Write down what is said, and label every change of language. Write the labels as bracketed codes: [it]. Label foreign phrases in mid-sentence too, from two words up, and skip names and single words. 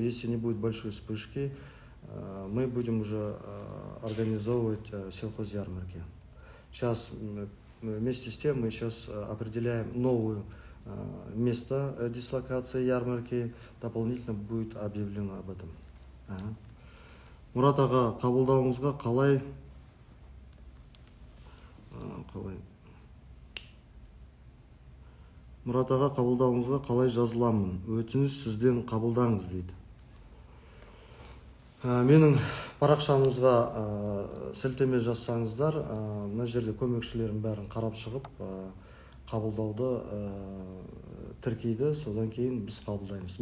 [ru] Если не будет большой вспышки, мы будем уже организовывать сельхозярмарки. Сейчас вместе с тем мы сейчас определяем новое место дислокации ярмарки. Дополнительно будет объявлено об этом. [kk] Мурат аға, қабылдауыңызға қалай Мурат аға, қабылдауыңызға қалай жазыламын? Өтініш сізден қабылдаңыз дейді. Менің парақшамызға сілтеме жазсаңыздар, мына жерде көмекшілерім бәрін қарап шығып, қабылдауды тіркейді, содан кейін біз қабылдаймыз.